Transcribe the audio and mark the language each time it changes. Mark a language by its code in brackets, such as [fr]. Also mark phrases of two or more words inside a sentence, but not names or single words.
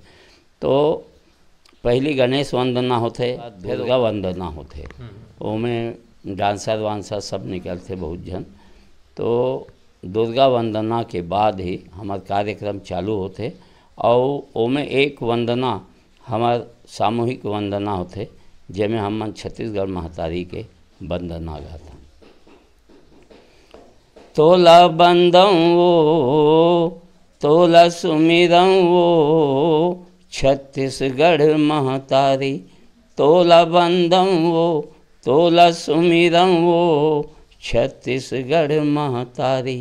[hne] तो पहली गणेश वंदना होते, दुर्गा वंदना होते, उसमें डांसर वांसर सब निकलते बहुत जन। तो दुर्गा वंदना के बाद ही हमार कार्यक्रम चालू होते और ओमें एक वंदना हमार सामूहिक वंदना होते, जेमें हम छत्तीसगढ़ महतारी के वंदना गाता। तोला बंदऊँ वो, तोला सुमिरऊँ वो, छत्तीसगढ़ महतारी। तोला बंदऊँ वो, तोला सुमिरऊँ वो, छत्तीसगढ़ महतारी।